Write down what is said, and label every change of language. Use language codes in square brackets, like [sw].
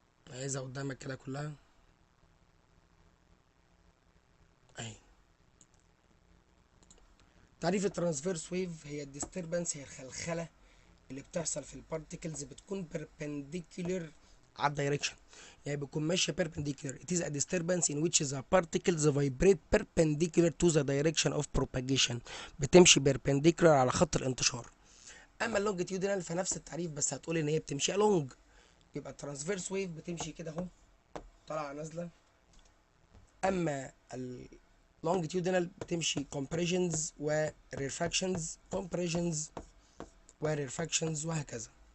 [ar] عايزها قدامك كده كلها اهي. تعريف الترانسفيرس ويف هي الديستربنس، هي الخلخلة اللي بتحصل في البارتيكلز، بتكون بيربنديكولر على الدايركشن، يعني بتكون ماشيه perpendicular. [en] It is a disturbance in which the particles vibrate perpendicular to the direction of propagation. [ar] بتمشي perpendicular على خط الانتشار. اما اللونجيتيودينال فنفس التعريف، بس هتقول ان هي بتمشي along. يبقى الترانسفيرس ويف بتمشي كده اهو، طالعه نازله. اما اللونجيتيودينال بتمشي [en] compressions و refractions، [ar] compressions و refractions، وهكذا.